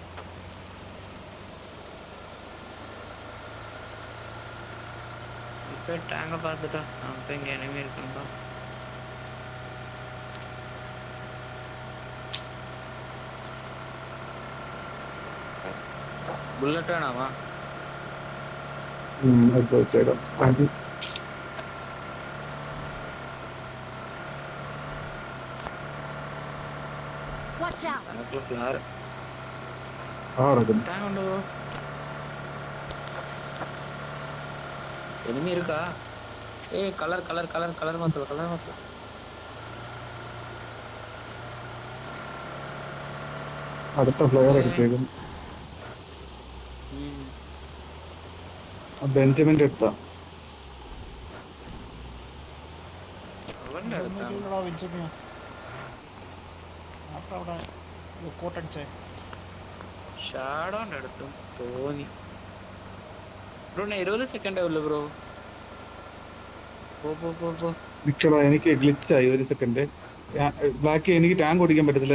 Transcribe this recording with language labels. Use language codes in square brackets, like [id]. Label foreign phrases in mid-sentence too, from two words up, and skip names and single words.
[ta] இப்போ டேங்க பார்த்துட்டா அப்போ இங்கே எனிமி இருக்கும்பா. புல்லட் வேணாமா? [ml] എടുത്ത് വെച്ചേക്കാം. [en] Watch out! [ta] எனக்குள்ள ஃபிளார் [ml] നടക്കുന്നു. [ta] டேங்க் கொண்டு போ. எனிமி இருக்கா? ஏய் கலர் மாத்து. [ml] അടുത്ത ഫ്ലെയർ അടിച്ചേക്കും. ബെഞ്ചമിന്റെ അടുത്താ. [ta] அவன் எடுத்தான். [ml] കോട്ടടിച്ചേ ഷാഡോന്റെ അടുത്തും തോന്നി. ബ്രോ 20 സെക്കൻഡേ ഉള്ളു ബ്രോ. പോ നിക്കടാ, എനിക്ക് ഗ്ലിച്ചായി. ഒരു സെക്കൻഡ്. ബ്ലാക്ക്, എനിക്ക് ടാങ്ക് ഓടിക്കാൻ പറ്റത്തില്ല.